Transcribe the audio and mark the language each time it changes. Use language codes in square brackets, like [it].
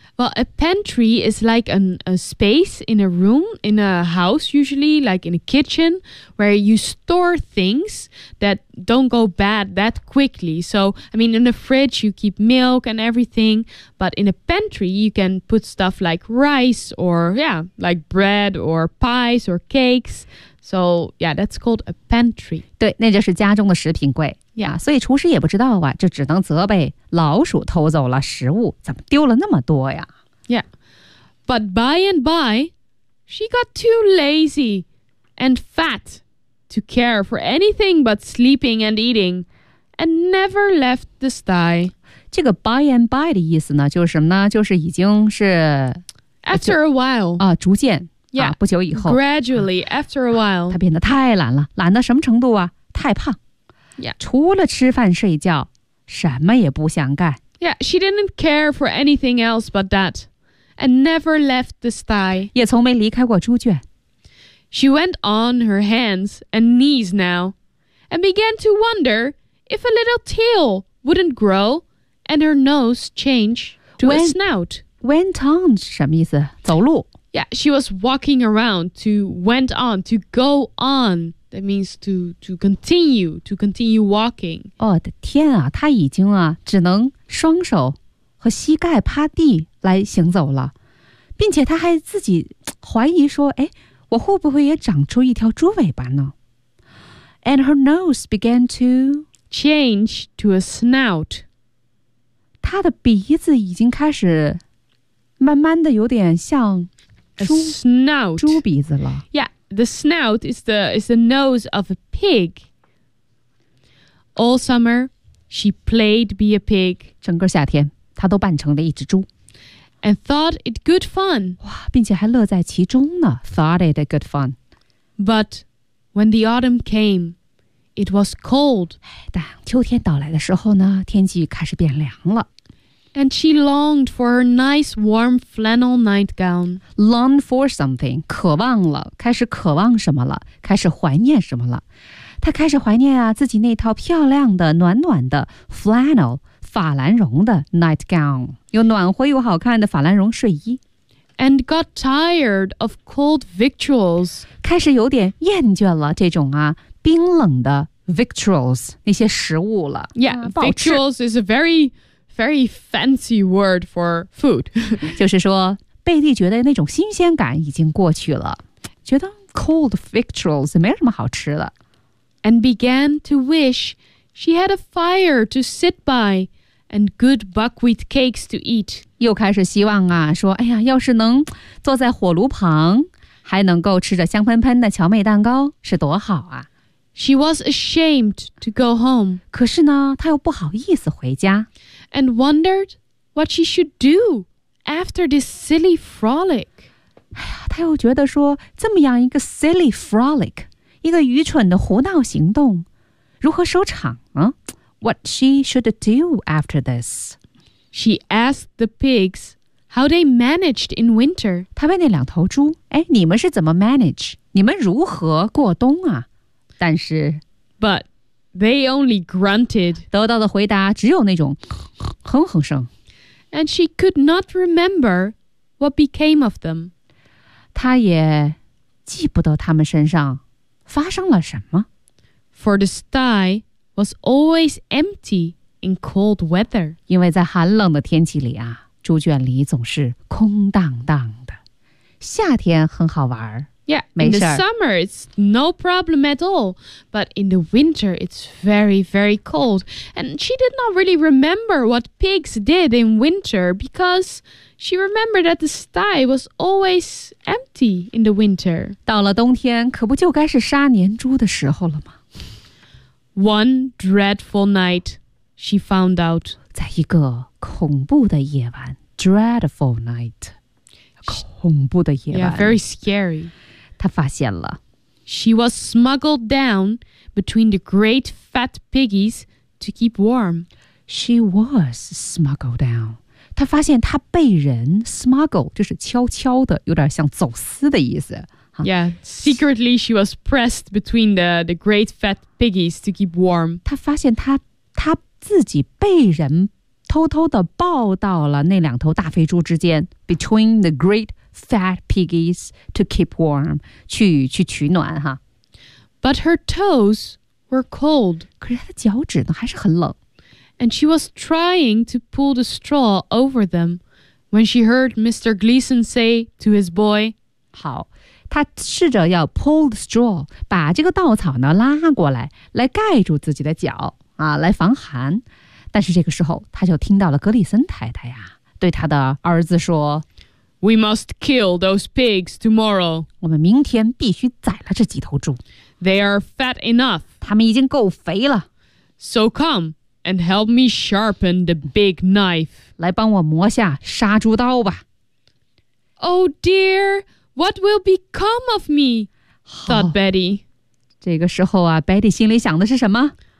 [en] ？Well, a pantry is like a space in a room in a house, usually like in a kitchen, where you store things that don't go bad that quickly. So, I mean, in the fridge you keep milk and everything, but in a pantry you can put stuff like rice or yeah, like bread or pies or cakes. So, yeah, that's called a pantry. [zh] 对，那就是家中的食品柜。 [en] Yeah, [zh] 所以厨师也不知道啊，就只能责备老鼠偷走了食物，怎么丢了那么多呀 [en] ？Yeah, but by and by, she got too lazy and fat to care for anything but sleeping and eating, and never left the sty. [zh] 这个 [en] by and by [zh] 的意思呢，就是什么呢？就是已经是 [en] after a while [zh] 啊，逐渐 [en] yeah, [zh] 啊，不久以后 [en] gradually after a while， [zh] 她、啊、变得太懒了，懒到什么程度啊？太胖。 [en] Yeah. [zh] 除了吃饭睡觉，什么也不想干。 [en] Yeah, she didn't care for anything else but that, and never left the sty. [zh] 也从没离开过猪圈。 [en] She went on her hands and knees now, and began to wonder if a little tail wouldn't grow and her nose change to a snout. Went on [zh] 什么意思？走路。 [en] Yeah, she was walking around to went on to go on. That means to continue walking. [zh] 哦的天啊，他已经啊只能双手和膝盖趴地来行走了，并且他还自己怀疑说，哎，我会不会也长出一条猪尾巴呢 ？ [en] And her nose began to change to a snout. [zh] 他的鼻子已经开始慢慢的有点像猪 [en] a snout [zh] 猪鼻子了。 [en] Yeah. The snout is the nose of a pig. All summer, she played be a pig. [zh] 整个夏天，她都扮成了一只猪。 [en] And thought it good fun. [zh] 哇，并且还乐在其中呢。 [en] Thought it good fun. But when the autumn came, it was cold. [zh] 但秋天到来的时候呢，天气开始变凉了。 [en] And she longed for her nice warm flannel nightgown. Longed for something, [zh] 渴望了，开始渴望什么了，开始怀念什么了。她开始怀念啊，自己那套漂亮的、暖暖的 flannel, 法兰绒的 nightgown, 又暖和又好看的法兰绒睡衣。 [en] And got tired of cold victuals. [zh] 开始有点厌倦了这种啊，冰冷的 victuals, 那些食物了。 [en] Yeah, victuals is a very fancy word for food. [zh] 就是说贝蒂觉得那种新鲜感已经过去了。觉得 [en] cold victuals [zh] 没什么好吃的。 [en] And began to wish she had a fire to sit by and good buckwheat cakes to eat. [zh] 又开始希望啊说哎呀要是能坐在火炉旁还能够吃着香喷喷的荞麦蛋糕是多好啊。 [en] She was ashamed to go home. [zh] 可是呢她又不好意思回家。 [en] And wondered what she should do after this silly frolic. [zh] 哎呀，他又觉得说，这么样一个 [en] silly frolic, [zh] 一个愚蠢的胡闹行动，如何收场呢？ [en] What she should do after this? She asked the pigs how they managed in winter. [zh] 他问那两头猪，哎，你们是怎么 manage? 你们如何过冬啊？但是 [en] But. They only grunted. [zh] 得到的回答只有那种哼哼声。 [en] And she could not remember what became of them. [zh] 她也记不得他们身上发生了什么。 [en] For the sty was always empty in cold weather. [zh] 因为在寒冷的天气里啊，猪圈里总是空荡荡的。夏天很好玩儿。 [en] Yeah, in the summer, it's no problem at all. But in the winter, it's very, very cold. And she did not really remember what pigs did in winter because she remembered that the sty was always empty in the winter. [zh] 到了冬天，可不就该是杀年猪的时候了吗？ [en] One dreadful night, she found out. [zh] 在一个恐怖的夜晚 , [en] dreadful night, [zh] 恐怖的夜晚。 [en] Yeah, very scary. [zh] 她发现了 [en] She was smuggled down between the great fat piggies to keep warm. She was smuggled down. [zh] 她发现她被人 smuggle, 就是悄悄的有点像走私的意思。 [en] Yeah, secretly she was pressed between the great fat piggies to keep warm. [zh] 她发现她自己被人偷偷的抱到了那两头大肥猪之间 [en] between the great fat piggies to keep warm, [zh] 去取暖哈。 [en] But her toes were cold. [zh] 可是她的脚趾呢还是很冷。 [en] And she was trying to pull the straw over them when she heard Mr. Gleason say to his boy, [zh] 好，她试着要 [en] pull the straw, [zh] 把这个稻草呢拉过来，来盖住自己的脚啊，来防寒。但是这个时候她就听到了格里森太太呀，对她的儿子说 [en] We must kill those pigs tomorrow. [zh] 我们明天必须宰了这几头猪。 [en] They are fat enough. [zh] 他们已经够肥了。 [en] So come and help me sharpen the big knife. [zh] 来帮我磨下杀猪刀吧。 [en] Oh dear, what will become of me? Thought Betty. [zh] 这个时候啊 ,Betty 心里想的是什么？